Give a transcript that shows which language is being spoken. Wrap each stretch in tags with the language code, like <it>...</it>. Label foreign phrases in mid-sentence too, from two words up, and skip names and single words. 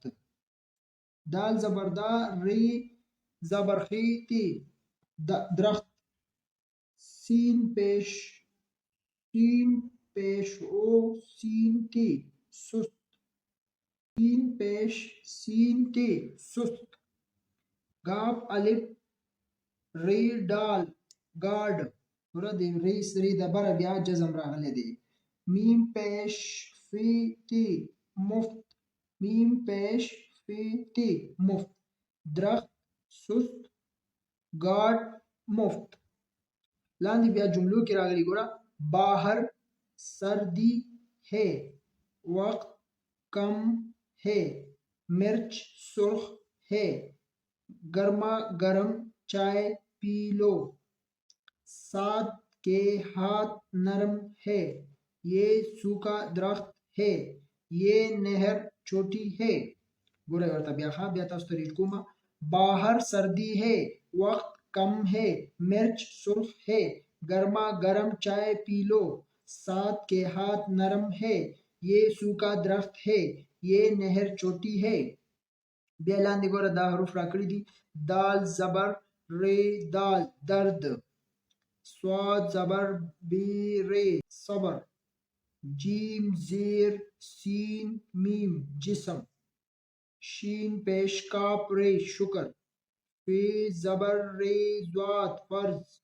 <ur>دال زبر دا ری زبر خی تی درخت. سین پیش، سین پیش او سین تی سست. سین پیش سین تی سست. گاف الف ری ڈال گاڈ.</ur> <ps>ګوره د ری سری د بره بیا جزم راغلی دی.</ps> <ur>میم پیش فی تی مفت، میم پیش فی تی مفت. درخت سست گاڈ مفت.</ur> <ps>لاندې بیا جملو کې راغلي.</ps> <ur>ګوره باہر سردی ہے وقت کم ہے مرچ سرخ ہے گرما گرم چائے پی لو. سعد کے ہاتھ نرم ہے یہ سوکھا درخت ہے یہ نہر چھوٹی ہے.</ur> <ps>ګوره ورته بیا ښه بیا تاسو ته ریډ کومه.</ps> <ur>باہر سردی ہے وقت کم ہے، مرچ سرخ ہے، گرما گرم چائے پی لو، ساتھ کے ہاتھ نرم ہے، یہ سوکھا درخت ہے، یہ نہر چوٹی ہے.</ur> <ps>بیا لاندې ګوره دا حروف راکړي دي.</ps> <ur>دال زبر ری دال درد، صاد زبر بی ری صبر، جیم زیر سین میم جسم، شین پیش کاف ری شکر، فی زبر ری ضاد فرض،</ur>